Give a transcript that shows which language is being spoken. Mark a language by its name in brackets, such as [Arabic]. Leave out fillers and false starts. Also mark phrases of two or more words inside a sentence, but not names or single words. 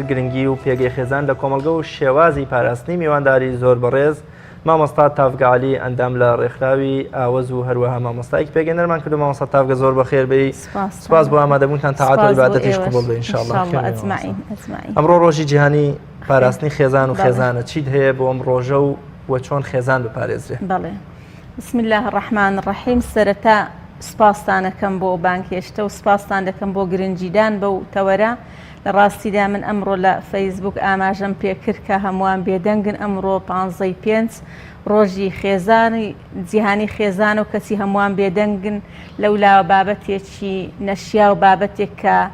[Central Kurdish] گرنگی و پێگەی خێزان لە کۆمەلگە و شێوازی پاراستنی میوانداری زۆر بەڕێز مامۆستا تافگەعالی ئەندام لە ڕێکخراوی ئاوەز و هەروەها مامۆستایەکی پێگەێنەرمان کردو مامۆستا تافگە زۆر بەخێر بێی سپاس بۆ ئامادەبوونتان تاعات و عیبادەتیش قبوڵ بێ ئینشاءالله. ئەمڕۆ ڕۆژی جیهانی پاراستنی خێزان و خێزانە چیت هەیە بۆ ئەم ڕۆژە و چۆن خێزان بپارێزرێ؟ بەڵێ [Arabic] بسم الله الرحمن الرحیم [Central Kurdish] سەرەتا سپاسان دەکەم بۆ بانکێشتە و سپاسان دەکەم بۆ گرنجیدان بەو تەوەرە لە ڕاستیدا من ئەمڕۆ لە فەیسبوک ئاماژەم پێکرد کە هەمووان بێدەنگن ئەمڕۆ 15 ڕۆژی خێزانی جیهانی خێزان و کەسی هەمووان بێدەنگن لەولاوە بابەتێکی نەشیا و بابەتێک کە